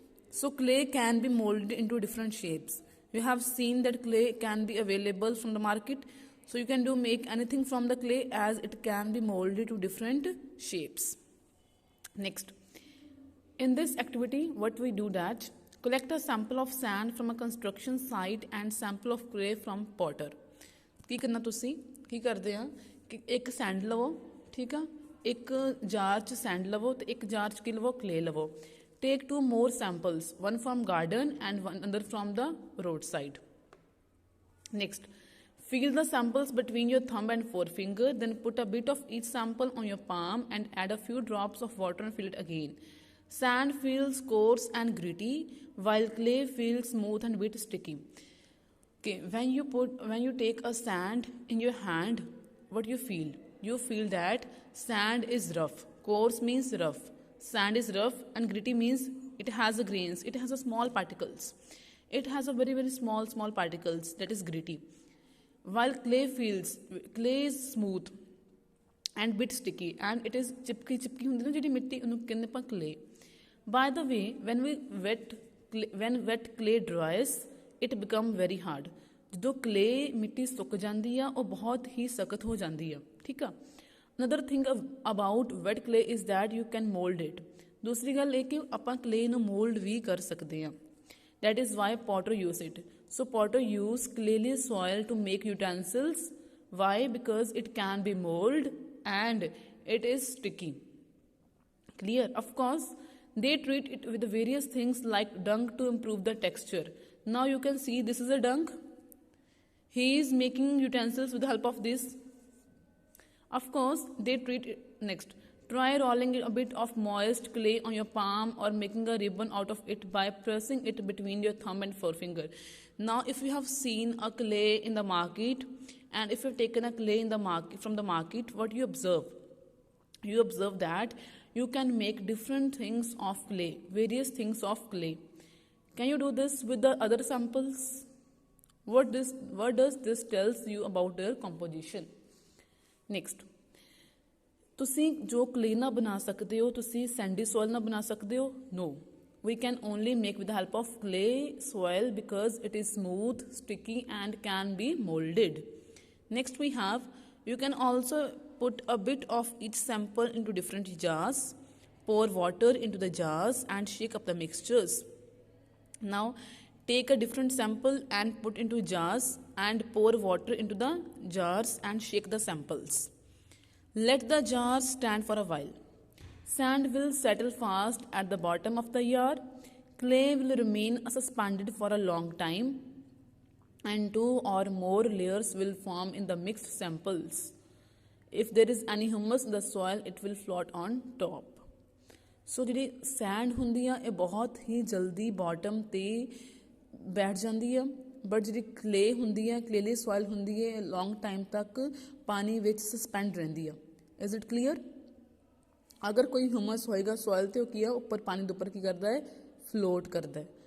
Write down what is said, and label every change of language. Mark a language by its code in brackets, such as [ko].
[en] So clay can be molded into different shapes. You have seen that clay can be available from the market. So you can make anything from the clay as it can be molded to different shapes. Next, in this activity, what we do that, collect a sample of sand from a construction site and sample of clay from potter. [pa] ਕੀ ਕਰਨਾ ਤੁਸੀਂ ਕੀ ਕਰਦੇ ਆ ਕਿ ਇੱਕ send ਲਵੋ, ਠੀਕ ਆ, ਇੱਕ ਜਾਰ 'ਚ ਸੈਂਡ ਲਵੋ ਤੇ ਇੱਕ ਜਾਰ 'ਚ ਕੀ ਲਵੋ clay ਲਵੋ. [en] Take 2 more samples, one from garden and one other from the roadside. Next, fill the samples between your thumb and forefinger, then put a bit of each sample on your palm and add a few drops of water and fill it again. Sand feels coarse and gritty, while clay feels smooth and bit sticky. Okay, when you take a sand in your hand, what you feel? You feel that sand is rough. Coarse means rough. Sand is rough and gritty means it has a grains. It has a small particles. It has a very small particles, that is gritty. While clay is smooth and bit sticky, and it is [pa] chipki ਹੁੰਦੀ ਨਾ ਜਿਹੜੀ ਮਿੱਟੀ ਉਹਨੂੰ ਕਹਿੰਦੇ ਆਪਾਂ clay. [en] By the way, when wet clay dries, it become very hard. [pa] ਜਦੋਂ clay ਮਿੱਟੀ ਸੁੱਕ ਜਾਂਦੀ ਆ ਉਹ ਬਹੁਤ ਹੀ ਸਖਤ ਹੋ ਜਾਂਦੀ ਆ, ਠੀਕ ਆ. [en] Another thing about wet clay is that you can mold it. [pa] ਦੂਸਰੀ ਗੱਲ ਇਹ ਕਿ ਆਪਾਂ clay ਨੂੰ mold ਵੀ ਕਰ ਸਕਦੇ ਆ. [en] That is why potter use it. So potter use clayly soil to make utensils. Why? Because it can be molded and it is sticky. Clear? Of course, they treat it with various things like dung to improve the texture. Now you can see this is a dung. He is making utensils with the help of this. Of course, they treat it. Next, try rolling a bit of moist clay on your palm or making a ribbon out of it by pressing it between your thumb and forefinger. Now, if you have seen a clay in the market and if you've taken a clay in the market from the market, what you observe? you observe that you can make different things of clay, various things of clay. Can you do this with the other samples? What does this tells you about their composition? [pa] Next, ਤੁਸੀਂ ਜੋ ਕਲੇ ਨਾ ਬਣਾ ਸਕਦੇ ਹੋ, ਤੁਸੀਂ Sandy soil ਨਾ ਬਣਾ ਸਕਦੇ ਹੋ? [en] No. We can only make with the help of clay soil because it is smooth, sticky and can be molded. Next we have, you can also put a bit of each sample into different jars, pour water into the jars and shake up the mixtures. Now take a different sample and put into jars and pour water into the jars and shake the samples. Let the jars stand for a while. Sand will settle fast at the bottom of the jar. Clay will remain suspended for a long time, and 2 or more layers will form in the mixed samples. If there is any humus in the soil, it will float on top. [pa] ਸੋ ਜਿਹੜੀ send ਹੁੰਦੀ ਆ ਇਹ ਬਹੁਤ ਹੀ ਜਲਦੀ bottom ਤੇ ਬੈਠ ਜਾਂਦੀ ਆ, ਬਟ ਜਿਹੜੀ ਕਲੇ ਹੁੰਦੀ ਹੈ, ਕਲੇਲੀ ਸੋਇਲ ਹੁੰਦੀ ਹੈ, ਲੌਂਗ ਟਾਈਮ ਤੱਕ ਪਾਣੀ ਵਿੱਚ ਸਸਪੈਂਡ ਰਹਿੰਦੀ ਆ. [en] Is it clear? [pa] ਅਗਰ ਕੋਈ ਹਿਊਮਸ ਹੋਏਗਾ ਸੋਇਲ ਤੇ ਉਹ ਕੀ ਆ, ਉੱਪਰ ਪਾਣੀ ਦੇ ਉੱਪਰ ਕੀ ਕਰਦਾ ਹੈ, ਫਲੋਟ ਕਰਦਾ ਹੈ.